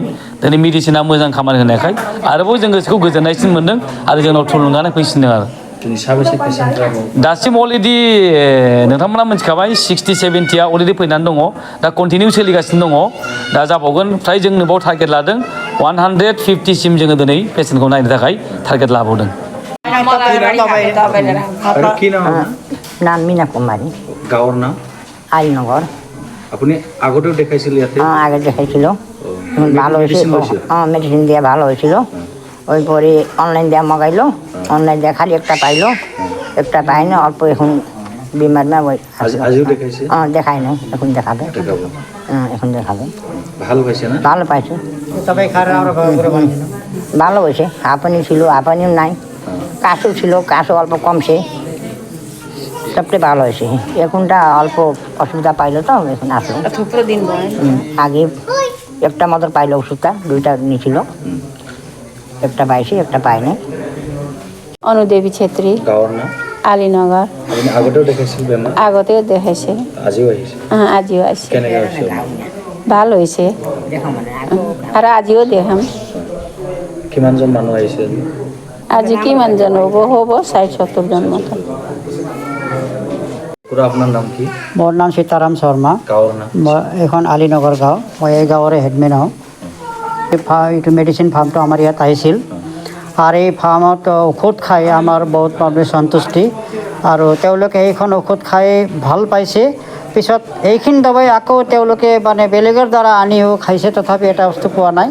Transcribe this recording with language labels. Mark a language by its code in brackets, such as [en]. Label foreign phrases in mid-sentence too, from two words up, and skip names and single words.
[brx] दिनै मेडिसिना मोजां खामानि होनायखाय आरोबाव जों गोसोखौ गोजोननायसिन मोनदों आरो जोंनाव थुलुंगानाय फैसिनदों आरो। दासिम अलरेडि नोंथांमोना मिथिखाबाय 60-70आ अलरेडि फैनानै दङ। दा कन्टिनिउ सोलिगासिनो दङ। दा जाबावगोन फ्राय जोंनो बाव टारगेट लादों 150सिम जोङो दिनै पेसेन्टखौ नायनो थाखाय टारगेट लाबावदों। [as] নাম মীনা কুমারী, গাঁৱৰ নাম আলিনগর। আপুনি আগতেও দেখাইছিল ইয়াতে? [bn] আগে দেখাইছিল, ভালো হয়েছিল। মেডিসিন দিয়ে ভালো হয়েছিল। ওই পরে অনলাইন দিয়ে মগাইলো, অনলাইন দিয়ে খালি একটা পাইলো, একটা পাইনি অল্প এখন বিমার না ওই [as] আজিও দেখাইছে? [bn] দেখাই নাই, এখন দেখাবে। এখন দেখাবে। [as] ভালো পাইছে না? [bn] ভালো পাইছে, ভালো হয়েছে। হাঁপানি ছিল, হাঁপানিও নাই। কাশও ছিল, কাশও অল্প কমছে। সবটাই ভালো হয়েছে। এখনটা অল্প অসুবিধা পাইলো তো এখন আসলো। আগে একটা মতো পাইলো ওষুধটা, দুইটা নিয়েছিল, একটা পাইছি একটা পাইনি। [as] অনুদেবী ছেত্রী, গাঁৱৰ নাম আলিনগর। আপুনি আগতেও দেখাইছিল বেমাৰ? আগতেও দেখাইছে। আজিও আহিছে? [bn] আজিও আসছে। [as] কেনেকৈ হৈছে? [bn] ভালো হয়েছে আর আজিও দেখাম। [as] কিমানজন মানুহ আহিছে আজি? আজি কিমান জন হব 60-70 জন মতো। [bn] পুরা আপনার নাম কি? [as] মোর নাম সীতারাম শর্মা। গাঁৱৰ নাম? এখন আলিনগর গাঁও, মই এই গাঁৱৰে হেডমেন হওঁ। এইটো মেডিচিন ফাৰ্মটো আমাৰ ইয়াত আহিছিল আৰু এই ফাৰ্মত ঔষধ খাই আমাৰ বহুত মানে সন্তুষ্টি আৰু তেওঁলোকে এইখন ঔষধ খাই ভাল পাইছে। পিছত এইখিনি দবাই আকৌ তেওঁলোকে মানে বেলেগৰ দ্বাৰা আনিও খাইছে, তথাপি এটা বস্তু পোৱা নাই।